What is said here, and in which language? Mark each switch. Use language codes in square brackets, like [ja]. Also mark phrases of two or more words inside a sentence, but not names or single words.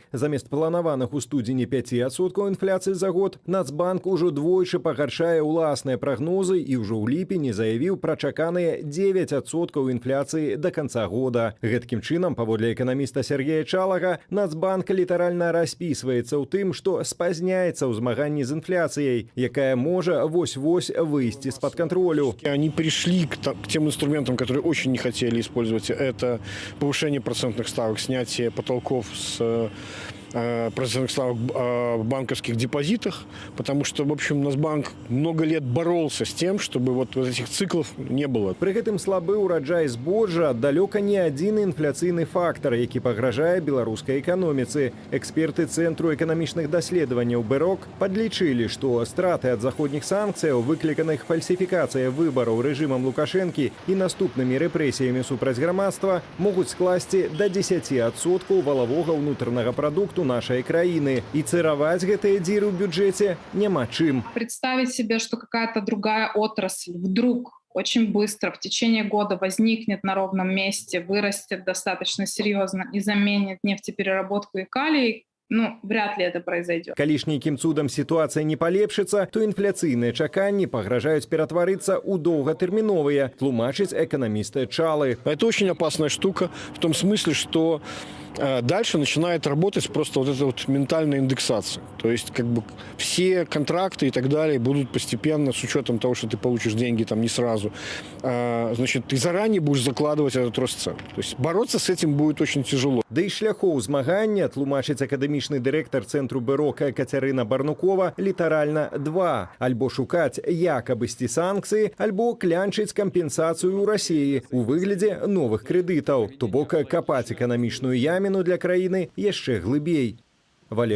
[be] Замест планаваных у студзені 5% інфляцыі за год, Нацбанк ужо двойчы пагаршае ўласныя прагнозы і ўжо ў ліпені заявіў пра чаканыя 9% інфляцыі да канца года. Гэткім чынам, паводле эканаміста Сергея Чалага, Нацбанк літаральна распісваецца ў тым, што спазняецца ў змаганні з інфляцыяй, якая можа вось-вось выйсці з-пад кантролю. [ru] Они пришли к тем инструментам, которые очень не хотели использовать. Это повышение процентных ставок, снятие потолков с процентных ставок в банковских депозитах, потому что, в общем, Нацбанк много лет боролся с тем, чтобы вот этих циклов не было. [be] Пры гэтым слабы ўраджай збожжа далёка не адзіны інфляцыйны фактар, які пагражае беларускай эканоміцы. Эксперты Цэнтру эканамічных даследаванняў БЭРОК падлічылі, што страты ад заходніх санкцыяў, выкліканых фальсіфікацыяй выбараў рэжымам Лукашэнкі і наступнымі рэпрэсіямі супраць грамадства, могуць скласці да 10% валавога ўнутранага прадукту нашей краіны. И цыраваць гэтыя дзіры ў бюджэце няма чым. [ru] Представить себе, что какая-то другая отрасль вдруг очень быстро в течение года возникнет на ровном месте, вырастет достаточно серьезно и заменит нефтепереработку и калий, вряд ли это произойдет. [be] Калі ж нейкім цудам [ru] ситуация не полепшится, [be] то инфляцыйныя чаканні пагражаюць ператварыцца ў доўгатэрміновыя, тлумачыць эканаміст Чалы. [ru] Это очень опасная штука в том смысле, что дальше начинает работать просто вот эта вот ментальная индексация. То есть как бы все контракты и так далее будут постепенно, с учетом того, что ты получишь деньги там не сразу, значит, ты заранее будешь закладывать этот рост цен. То есть бороться с этим будет очень тяжело. [be] Да і шляхоў змагання, тлумачыць акадэмічны дырэктар Цэнтру БЭРОК Кацярына Барнукова, літаральна два. Альбо шукаць, як абысці санкцыі, альбо клянчыць кампенсацыю ў Расіі у выглядзе новых крэдытаў. То бок капаць эканамічную яміну для краіны яшчэ глыбей.